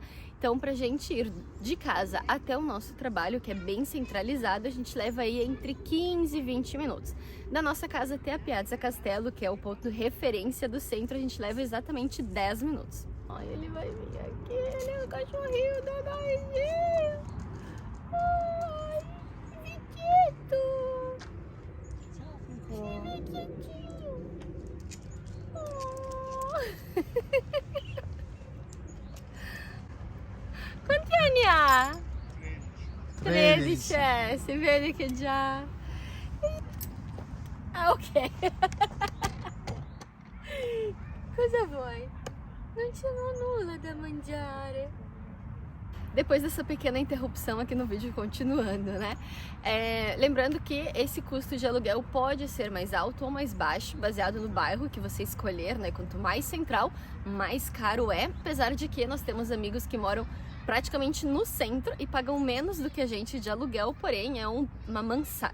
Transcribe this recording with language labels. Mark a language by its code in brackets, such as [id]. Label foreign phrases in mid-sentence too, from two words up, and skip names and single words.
[pt] Então, pra gente ir de casa até o nosso trabalho, que é bem centralizado, a gente leva aí entre 15 e 20 minutos. Da nossa casa até a Piazza Castello, que é o ponto de referência do centro, a gente leva exatamente 10 minutos. Olha, ele vai vir aqui, ele é o cachorrinho da Naizinha. Ai, Viquito. [it] Viquitinho. Quanti anni ha? 13, si vede che già... Ah, ok. Cosa vuoi? [pt] Não tinha [it] nulla da mangiare. [pt] Depois dessa pequena interrupção aqui no vídeo, continuando, né? Lembrando que esse custo de aluguel pode ser mais alto ou mais baixo, baseado no bairro que você escolher, né? Quanto mais central, mais caro é. Apesar de que nós temos amigos que moram praticamente no centro e pagam menos do que a gente de aluguel, porém é uma mansarda.